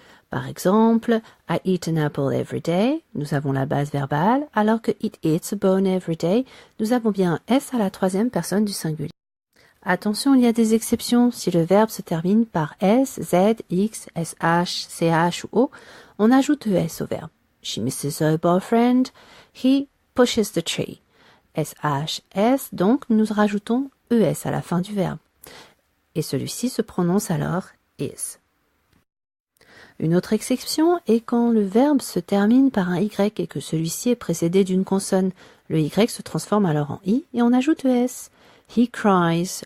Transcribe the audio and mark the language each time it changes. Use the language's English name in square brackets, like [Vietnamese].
[French] Par exemple, [English] I eat an apple every day, [French] nous avons la base verbale, alors que [English] it eats a bone every day, [French] nous avons bien un S à la troisième personne du singulier. Attention, il y a des exceptions. Si le verbe se termine par S, Z, X, SH, CH ou O, on ajoute ES au verbe. [English] She misses her boyfriend, he pushes the tree. [French] SHS, donc nous rajoutons ES à la fin du verbe. Et celui-ci se prononce alors is. Une autre exception est quand le verbe se termine par un Y et que celui-ci est précédé d'une consonne. Le Y se transforme alors en I et on ajoute ES. [English] He cries.